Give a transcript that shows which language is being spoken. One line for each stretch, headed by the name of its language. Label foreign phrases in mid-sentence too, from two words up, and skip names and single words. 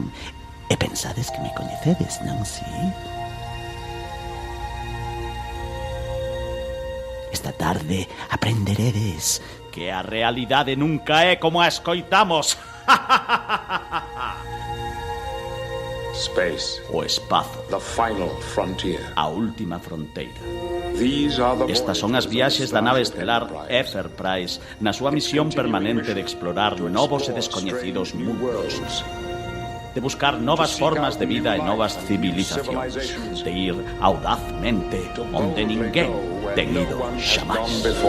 Galician: E pensades que me coñecedes, non si? Esta tarde aprenderedes que a realidade nunca é como a escoitamos.
English: Space.
Galician: O espazo.
English: The final frontier.
Galician: A última fronteira. Estas son as viaxes da nave estelar Enterprise na súa misión permanente de explorar novos e descoñecidos mundos, de buscar novas formas de vida e novas civilizacións, de ir audazmente onde ninguén ten ido xamais.